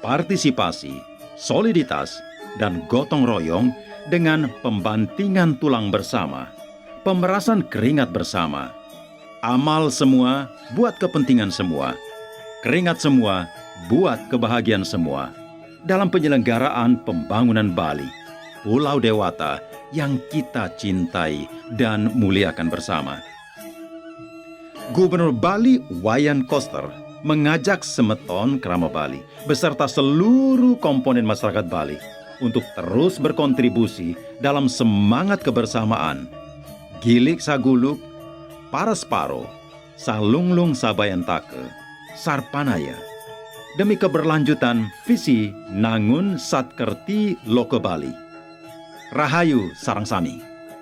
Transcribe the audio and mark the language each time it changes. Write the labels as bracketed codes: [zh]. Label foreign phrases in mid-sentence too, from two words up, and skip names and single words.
[id] dukungan, partisipasi, soliditas, dan gotong royong dengan pembantingan tulang bersama, pemerasan keringat bersama, amal semua buat kepentingan semua, keringat semua buat kebahagiaan semua, dalam penyelenggaraan pembangunan Bali, Pulau Dewata yang kita cintai dan muliakan bersama. Gubernur Bali Wayan Koster mengajak Semeton Krama Bali beserta seluruh komponen masyarakat Bali untuk terus berkontribusi dalam semangat kebersamaan. [ban] Gilik Saguluk, Parasparo, Salunglung Sabayantake, Sarpanaya. [id] Demi keberlanjutan visi Nangun Satkerti Loko Bali. [ban] Rahayu Sarangsami.